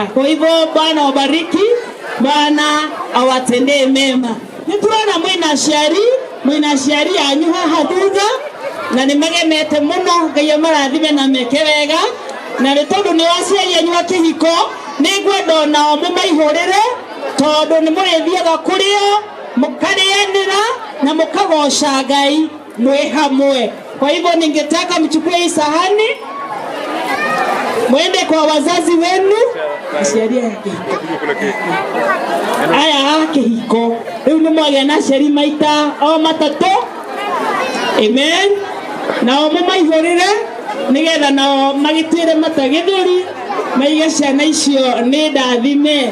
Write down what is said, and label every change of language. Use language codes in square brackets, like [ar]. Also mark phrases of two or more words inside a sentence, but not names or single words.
[sw] Kwa hivyo Bwana wabariki, Bwana awatendee mema. [ki] Nituona mwina aciari anyu haha thutha na nimegemete muno Ngai amarathime na meke wega na nĩ tondũ nĩ aciari anyu a kĩhiko nĩngwenda nao mũmaihũrĩre tondũ nĩ mũrĩthiaga kũrĩo mũkarĩanĩra na mũkagoca Ngai mwĩ hamwe. [sw] Kwa hivyo ningetaka mchukue hii sahani mwende kwa wazazi wenu. [ki] Aciari ya kĩhiko aya a kĩhiko rĩu nĩ mwagĩa na aciari maita o matatũ. Amen. Nao mũmaihũrĩre nĩgetha nao magĩtuĩre mata gĩthũri maige ciana icio nĩ ndathime.